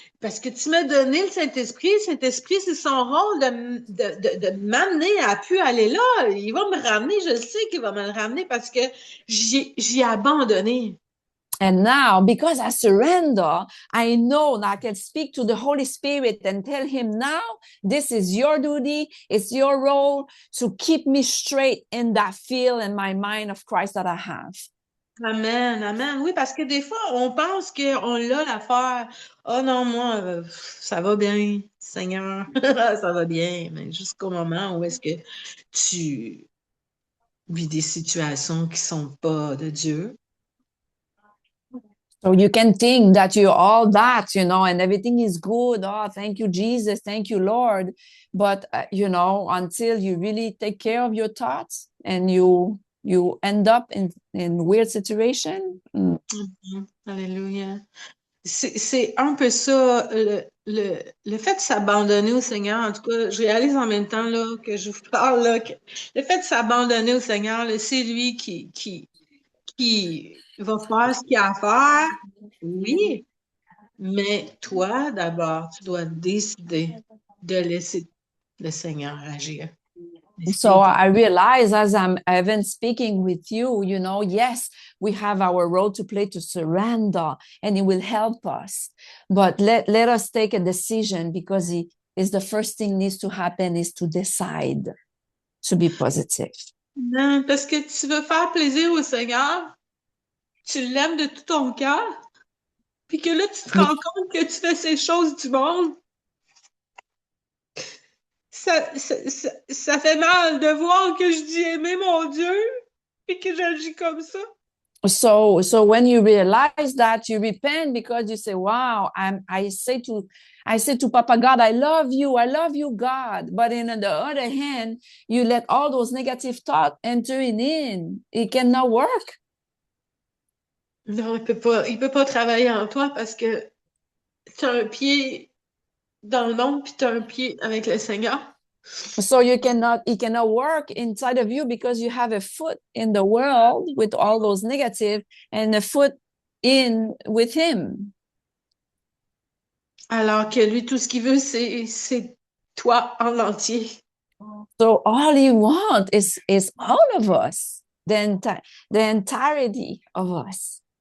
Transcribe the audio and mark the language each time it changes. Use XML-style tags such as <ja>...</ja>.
<fr>Parce que tu m'as donné le Saint-Esprit. Le Saint-Esprit, c'est son rôle de m'amener à pu aller là. Il va me ramener, je sais qu'il va me le ramener parce que j'y ai abandonné.</fr> <en>And now, because I surrender, I know that I can speak to the Holy Spirit and tell him, now, this is your duty. It's your role to keep me straight in that field and my mind of Christ that I have. Amen, amen.</en> <fr>Oui, parce que des fois, on pense qu'on l'a l'affaire. Oh non, moi, ça va bien, Seigneur, ça va bien. Mais jusqu'au moment où est-ce que tu vis des situations qui sont pas de Dieu.</fr> <en>So you can think that you're all that, and everything is good. Oh, thank you, Jesus. Thank you, Lord. But, until you really take care of your thoughts and you end up in weird situation.</en> <fr>Alléluia. C'est un peu ça, le fait de s'abandonner au Seigneur. En tout cas, je réalise en même temps là, que je vous parle, là, que le fait de s'abandonner au Seigneur, là, c'est lui qui va faire ce qu'il a à faire. Oui, mais toi, d'abord, tu dois décider de laisser le Seigneur agir.</fr> <en>So I realize as I've been speaking with you, yes, we have our role to play to surrender and it will help us. But let us take a decision because it is the first thing needs to happen is to decide to be positive.</en> <fr>Non, parce que tu veux faire plaisir au Seigneur, tu l'aimes de tout ton cœur, puis que là, tu te rends compte que tu fais ces choses du monde. Ça fait mal de voir que je dis aimer mon Dieu et que j'agis comme ça.</fr> <en>So when you realize that, you repent because you say, wow, I say to Papa God, I love you, God. But on the other hand, you let all those negative thoughts entering in. It cannot work.</en> <fr>Non, il peut pas travailler en toi parce que tu as un pied dans le monde puis tu as un pied avec le Seigneur.</fr> <en>So it cannot work inside of you because you have a foot in the world with all those negative and a foot in with him.</en> <fr>Alors que lui, tout ce qu'il veut, c'est toi en entier.</fr> <en>So all he wants is all of us, the entirety of us.</en>